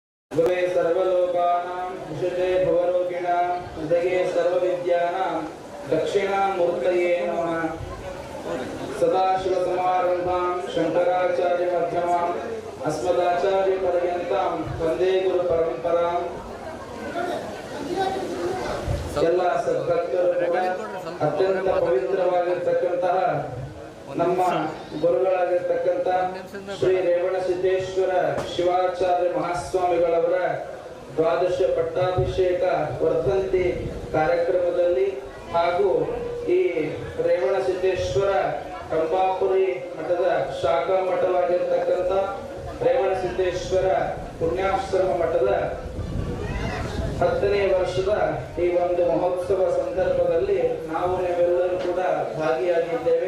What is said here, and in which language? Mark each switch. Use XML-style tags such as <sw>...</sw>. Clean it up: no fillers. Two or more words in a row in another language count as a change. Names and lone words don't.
<sa>गुरुवे सर्वलोकानां विशुद्धे भवरोगिणां हृदये सर्वविद्यानां दक्षिणामूर्तये नमः। सदाशिवसमारम्भां शङ्कराचार्यमध्यमाम् अस्मदाचार्यपर्यन्तां वन्दे गुरुपरम्पराम्।</sa> <kn>ಎಲ್ಲ ಸದ್ಭಕ್ತರು ಕೂಡ ಅತ್ಯಂತ ಪವಿತ್ರವಾಗಿರ್ತಕ್ಕಂತಹ ನಮ್ಮ ಗುರುಗಳಾಗಿರ್ತಕ್ಕಂಥ ಶ್ರೀ ರೇವಣಸಿದ್ದೇಶ್ವರ ಶಿವಾಚಾರ್ಯ ಮಹಾಸ್ವಾಮಿಗಳವರ ದ್ವಾದಶ ಪಟ್ಟಾಭಿಷೇಕ ವರ್ಧಂತಿ ಕಾರ್ಯಕ್ರಮದಲ್ಲಿ ಹಾಗೂ ಈ ರೇವಣಸಿದ್ದೇಶ್ವರ ಕಂಬಾಪುರಿ ಮಠದ ಶಾಖಾ ಮಠವಾಗಿರ್ತಕ್ಕಂಥ ರೇವಣಸಿದ್ದೇಶ್ವರ ಪುಣ್ಯಾಶ್ರಮ ಮಠದ 10ನೇ ವರ್ಷದ ಈ ಒಂದು ಮಹೋತ್ಸವ ಸಂದರ್ಭದಲ್ಲಿ ನಾವು ನೀವೆಲ್ಲರೂ ಕೂಡ ಭಾಗಿಯಾಗಿದ್ದೇವೆ.</kn>